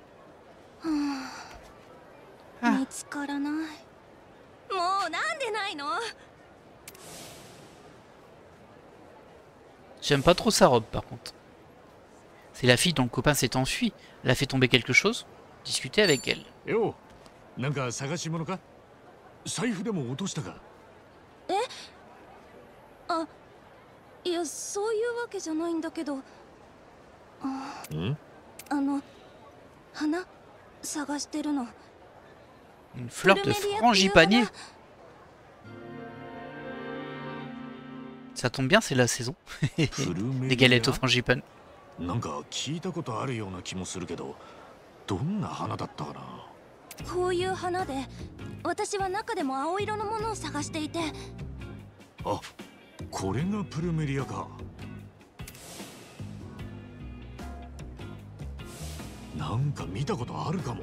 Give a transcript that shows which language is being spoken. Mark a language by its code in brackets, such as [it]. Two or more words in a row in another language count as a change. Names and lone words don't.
[fr] Ah. J'aime pas trop sa robe par contre. C'est la fille dont le copain s'est enfui. Elle a fait tomber quelque chose. Discutez avec elle. [ja] Yo, なんか探し物か？財布でも落としたか？え？あ、いやそういうわけじゃないんだけど。花探してるの。 [fr] Une fleur de frangipanier. Ça tombe bien, c'est la saison. Des galettes au frangipane. [ja] なんか聞いたことあるような気もするけど、どんな花だったかな。こういう花で、私は中でも青色のものを探していて。あ、これがプルメリアか。なんか見たことあるかも。